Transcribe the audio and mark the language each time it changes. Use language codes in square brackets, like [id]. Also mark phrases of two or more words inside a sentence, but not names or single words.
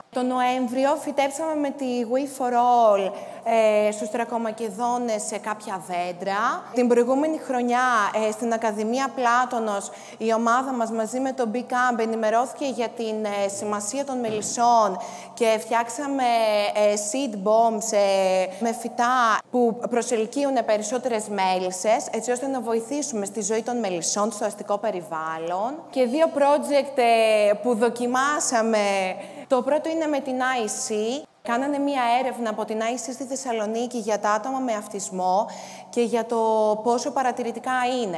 [el] Το Νοέμβριο φυτέψαμε με τη We for All στους Τρακομακεδόνες σε κάποια δέντρα. Την προηγούμενη χρονιά στην Ακαδημία Πλάτωνος η ομάδα μας μαζί με το Big Camp ενημερώθηκε για την σημασία των μελισσών και φτιάξαμε [en] seed bombs [el] με φυτά που προσελκύουν περισσότερες μέλισσες, έτσι ώστε να βοηθήσουμε στη ζωή των μελισσών, στο αστικό περιβάλλον. Και 2 project που δοκιμάσαμε. Το πρώτο είναι με την IC. Κάνανε μία έρευνα από την IC στη Θεσσαλονίκη για τα άτομα με αυτισμό και για το πόσο παρατηρητικά είναι.